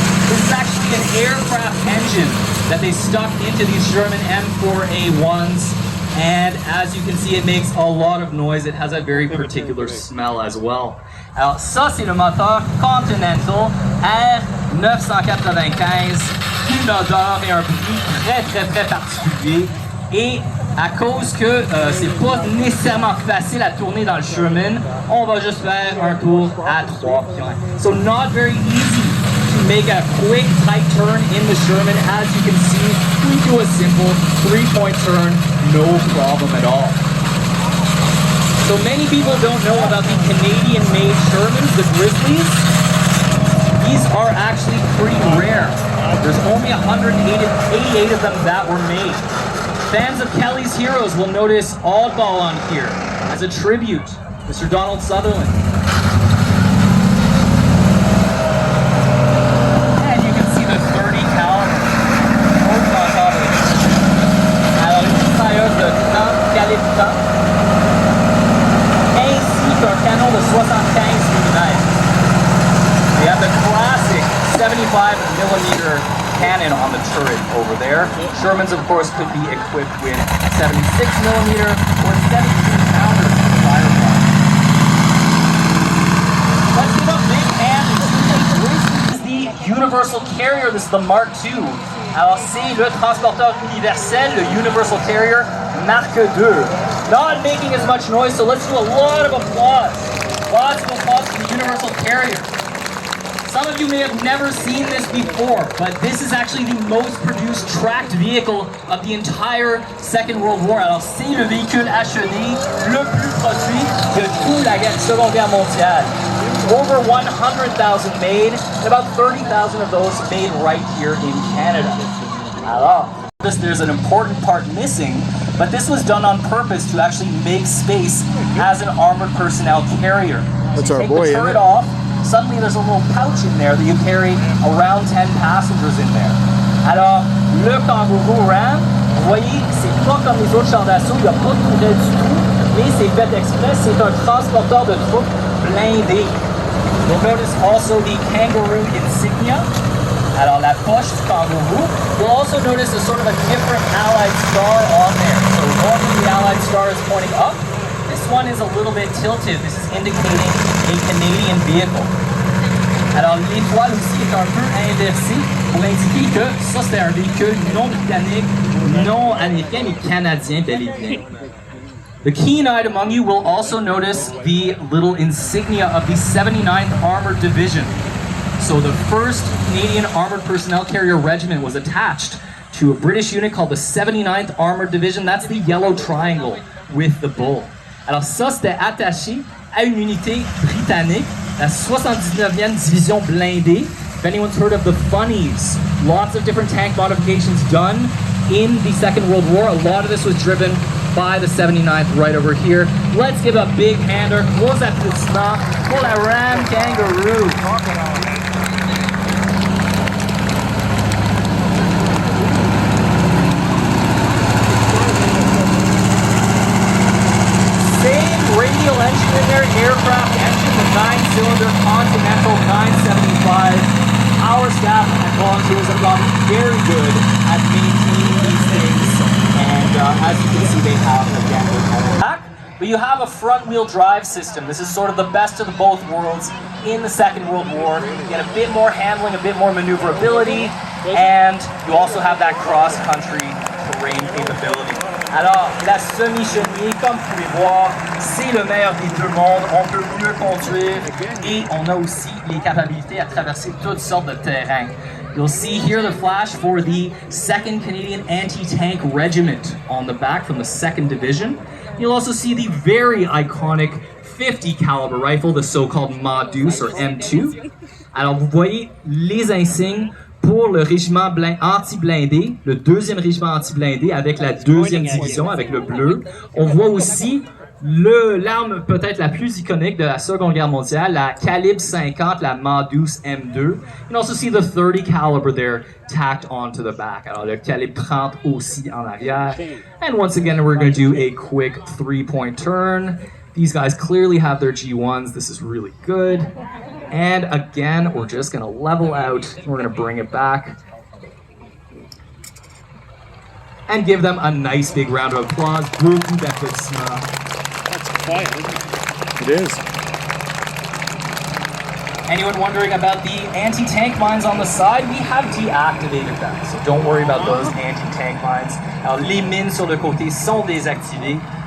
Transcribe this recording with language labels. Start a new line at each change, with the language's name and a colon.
English: This is actually an aircraft engine that they stuck into these Sherman M4A1s, and as you can see, it makes a lot of noise. It has a very particular smell as well.
French: Alors ça, c'est le moteur Continental R995, une odeur et un bruit très particulier, et à cause que c'est pas nécessairement facile à tourner dans le Sherman, on va juste faire un tour à 3 pions.
English: So not very easy to make a quick tight turn in the Sherman. As you can see, we do a simple 3-point turn, no problem at all. So many people don't know about the Canadian-made Shermans, the Grizzlies. These are actually pretty rare. There's only 188 of them that were made. Fans of Kelly's Heroes will notice Oddball on here as a tribute, Mr. Donald Sutherland. And you can see the 30 caliber open on top of it.
French: Alors, une mitrailleuse de 30 calibre ainsi qu'un canon de 75 mm.
English: We have the classic 75mm cannon on the turret over there. Shermans, of course, could be equipped with 76mm or 17-pounders for firepower. Let's give a big hand to the Universal Carrier. This is the Mark II.
French: Alors, c'est le transporteur universel, le Universal Carrier Mark II.
English: Not making as much noise, so let's do a lot of applause. Lots of applause for the Universal Carrier. Some of you may have never seen this before, but this is actually the most produced tracked vehicle of the entire Second World War.
French: Alors, c'est le véhicule acheté le plus produit de toute la Seconde Guerre mondiale.
English: Over 100,000 made, and about 30,000 of those made right here in Canada. Alors, there's an important part missing, but this was done on purpose to actually make space as an armored personnel carrier. That's our Take boy, the turret off. Suddenly there's a little pouch in there that you carry around 10 passengers in there.
French: Alors, le Kangaroo Ram, vous voyez, c'est pas comme les autres chars d'assaut, il n'y a pas de tourelle du tout, mais c'est fait exprès, c'est un transporteur de troupes blindé.
English: You'll notice also the Kangaroo insignia.
French: Alors, la poche du Kangaroo.
English: You'll also notice a sort of a different Allied star on there. So normally the Allied star is pointing up. This one is a little bit tilted. This is indicating a Canadian vehicle.
French: Alors l'étoile aussi est un peu inversée pour indiquer que ça c'est un véhicule non britannique, non américain, mais canadien bel et bien.
English: The keen-eyed among you will also notice the little insignia of the 79th Armored Division. So the 1st Canadian Armored Personnel Carrier Regiment was attached to a British unit called the 79th Armored Division. That's the yellow triangle with the bull.
French: Alors ça, c'était attaché à une unité britannique, la 79e Division blindée.
English: If anyone's heard of the Funnies, lots of different tank modifications done in the Second World War. A lot of this was driven by the 79th right over here. Let's give a big hander,
French: gros applaudissements pour la Ram Kangaroo.
English: Radial engine in there, aircraft engine, the 9-cylinder Continental 975. Our staff at Volunteers have gotten very good at maintaining these things, and as you can see, they have again. But you have a front-wheel drive system. This is sort of the best of both worlds. in the Second World War. You get a bit more handling, a bit more maneuverability, and you also have that cross-country terrain capability.
French: Alors, la semi-chenille, comme vous pouvez voir, c'est le meilleur des deux mondes. On peut mieux conduire et on a aussi les capacités à traverser toutes sortes de terrains.
English: You'll see here the flash for the 2nd Canadian Anti-Tank Regiment on the back from the 2nd Division. You'll also see the very iconic 50 caliber rifle, the so-called Modus or M2.
French: Alors vous voyez les insignes pour le régiment anti-blindé, le 2e régiment anti-blindé avec la 2e division avec le bleu. On voit aussi l'arme peut-être la plus iconique de la Seconde Guerre mondiale, la calibre 50, la Modus M2.
English: You can also see the 30 caliber there tacked onto the back.
French: Alors le calibre 30 aussi en arrière.
English: And once again, we're going to do a quick 3-point turn. These guys clearly have their G1s. This is really good. And again, we're just going to level out. We're going to bring it back. And give them a nice big round of applause.
French: Beaucoup d'applaudissements.
English: That's quiet, isn't it? It is. Anyone wondering about the anti-tank mines on the side? We have deactivated them, so don't worry about those anti-tank mines.
French: Alors, les mines sur le côté sont désactivées.